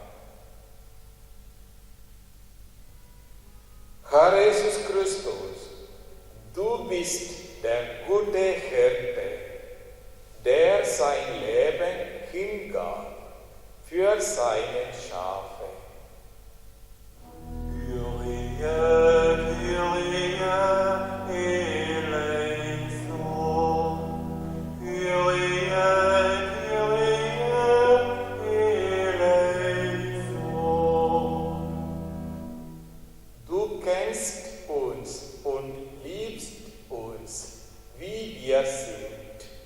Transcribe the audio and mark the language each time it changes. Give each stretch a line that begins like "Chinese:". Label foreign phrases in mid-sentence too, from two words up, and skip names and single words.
German: Herr Jesus Christus, du bist der gute Hirte, der sein Leben hingab für seine Schafe.
Greek: Kyrie, Kyrie, eleison. Kyrie, Kyrie, eleison.
German: Du kennst uns und liebst uns, wie wir sind.